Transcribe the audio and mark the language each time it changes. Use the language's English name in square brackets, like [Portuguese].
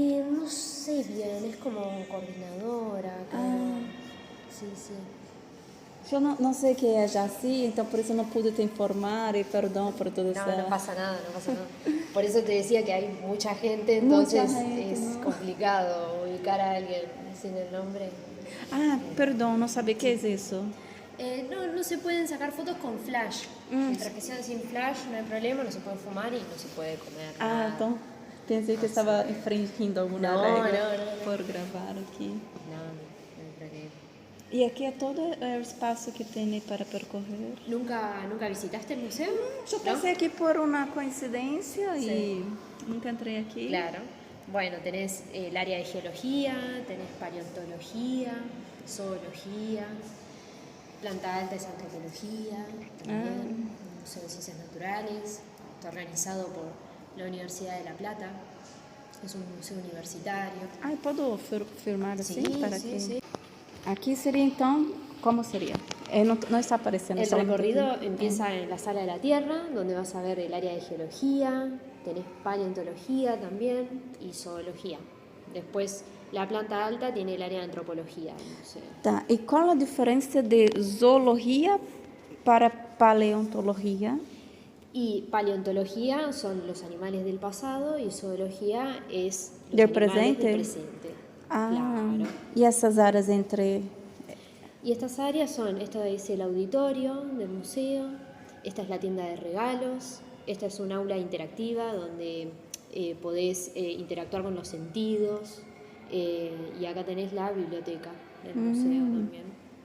[Spanish] No sé bien, es como coordinadora. Sí, sí. [Portuguese] Eu não sei que é Jaci, então por isso não pude te informar [Spanish] y perdón por todo eso. No pasa nada, no pasa nada. Por eso te decía que hay mucha gente, entonces es complicado ubicar a alguien sin el nombre. Perdón, no sabía qué es eso. No se pueden sacar fotos con flash. Mientras que sean sin flash no hay problema, no se puede fumar y no se puede comer nada. [Portuguese] Então pensei que estava infringindo alguma regra por gravar aqui. [Spanish] No hay problema. [Portuguese] E aqui é todo o espaço que tem para percorrer. [Spanish] ¿Nunca visitaste el museo? [Portuguese] Eu passei aqui por uma coincidência e nunca entrei aqui. [Spanish] Claro. Bueno, tenés el área de geología, tenés paleontología, zoología, planta alta es antropología, también, Museo de Ciencias Naturales, está organizado por la Universidad de La Plata, es un museo universitario. [Portuguese] Posso filmar assim para [Spanish] sí, [Portuguese] que... [Spanish] sí. [Portuguese] Aqui seria então, como seria? Não está aparecendo. [Spanish] El recorrido [Portuguese] aqui. [Spanish] empieza en la Sala de la Tierra, donde vas a ver el área de geología, tenés paleontología también y zoología. Después, la planta alta tiene el área de antropología del museo. [Portuguese] Tá, e qual a diferença de zoologia para paleontologia? [Spanish] Y paleontología son los animales del pasado y zoología es los Del animales presente. del presente. Claro. [Portuguese] E essas áreas entre... [Spanish] Y estas áreas son, esta es el auditorio del museo, esta es la tienda de regalos, esta es un aula interactiva donde podés interactuar con los sentidos, y acá tenés la biblioteca del museo también.